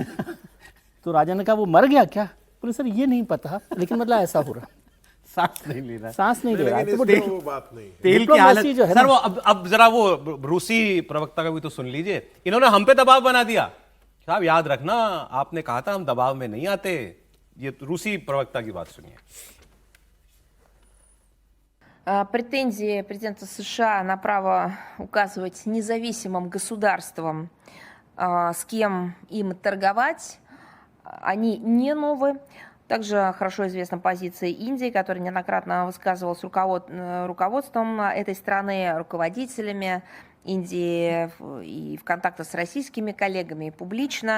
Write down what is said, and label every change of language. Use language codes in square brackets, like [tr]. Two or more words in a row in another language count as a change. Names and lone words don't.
[hi] तो राजा ने कहा वो मर गया क्या? बोले सर ये नहीं पता, लेकिन मतलब ऐसा हो रहा, सांस नहीं ले रहा, सांस नहीं ले रहा। तो वो बात नहीं, तेल की हालत जो है सर, वो अब जरा वो रूसी प्रवक्ता का भी तो सुन लीजिए। इन्होंने हम पे दबाव बना दिया। साहब याद रखना, आपने कहा था हम दबाव में नहीं आते। ये रूसी प्रवक्ता की बात सुनिए। [ru] Претензии президента США на право указывать независимым государствам, с кем им торговать, они не новы. Также хорошо известна позиция Индии, которая неоднократно высказывалась руководством этой страны, руководителями Индии и в контактах с российскими коллегами и публично.